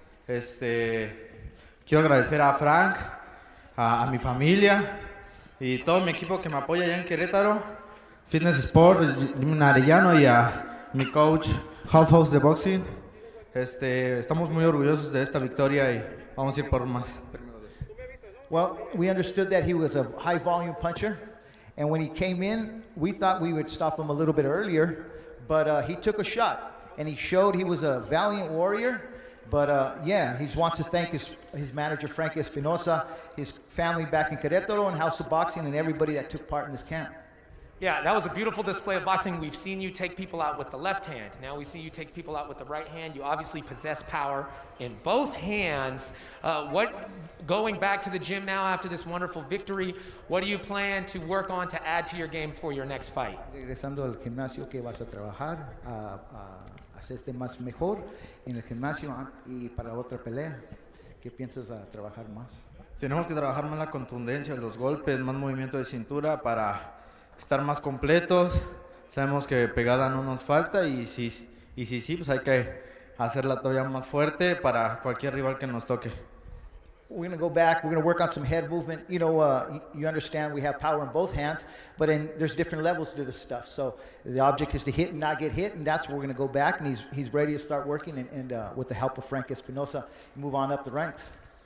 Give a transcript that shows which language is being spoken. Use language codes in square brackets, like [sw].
[es] Quiero agradecer a Frank, a mi familia y todo mi equipo que me apoya allá en Querétaro, Fitness Sport, Jimmy Arellano, y a mi coach, Half House de Boxing. Estamos muy orgullosos de esta victoria y vamos a ir por más. [en] Well, we understood that he was a high volume puncher, and when he came in, we thought we would stop him a little bit earlier, but he took a shot, and he showed he was a valiant warrior. But yeah, he wants to thank his manager, Frank Espinosa, his family back in Querétaro and House of Boxing, and everybody that took part in this camp. Yeah, that was a beautiful display of boxing. We've seen you take people out with the left hand. Now we see you take people out with the right hand. You obviously possess power in both hands. Going back to the gym now after this wonderful victory, what do you plan to work on to add to your game for your next fight? [es] Regresando al gimnasio, ¿qué vas a trabajar? Hacerte más mejor en el gimnasio y para otra pelea. ¿Qué piensas trabajar más? Tenemos que trabajar más la contundencia, los golpes, más movimiento de cintura para estar más completos. Sabemos que pegada no nos falta y si sí, pues hay que hacerla todavía más fuerte para cualquier rival que nos toque. [en] We're going to go back. We're going to work on some head movement. You know, you understand we have power in both hands, but there's different levels to this stuff. So the object is to hit and not get hit, and that's where we're going to go back, and he's ready to start working, and with the help of Frank Espinosa, move on up the ranks.